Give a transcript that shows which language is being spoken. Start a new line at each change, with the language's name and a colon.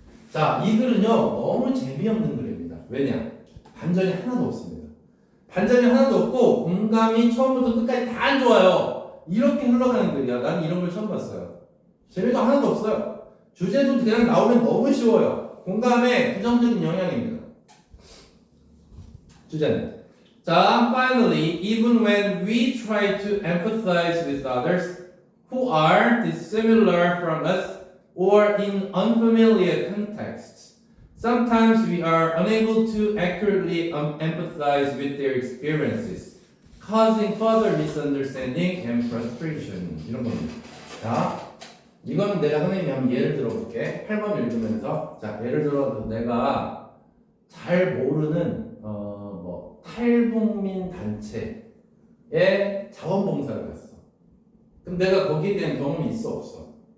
Korean: 자, 이 글은요 너무 재미없는 글입니다. 왜냐? 반전이 하나도 없습니다. 반전이 하나도 없고 공감이 처음부터 끝까지 다 안 좋아요. 이렇게 흘러가는 글이야. 난 이런 걸 처음 봤어요. 재미도 하나도 없어요. 주제도 그냥 나오면 너무 쉬워요. 공감의 부정적인 영향입니다. 주제는 자,
English: finally, even when we try to empathize with others who are dissimilar from us or in unfamiliar contexts, sometimes we are unable to accurately empathize with their experiences, causing further misunderstanding and frustration.
Korean: 이런 겁니다. 자, 이거는 내가 선생님이 한번 예를 들어볼게. 8번 읽으면서 자, 예를 들어 내가 잘 모르는 탈북민 단체에 자원봉사를 갔어. 그럼 내가 거기에 대한 경험이 있어 없어?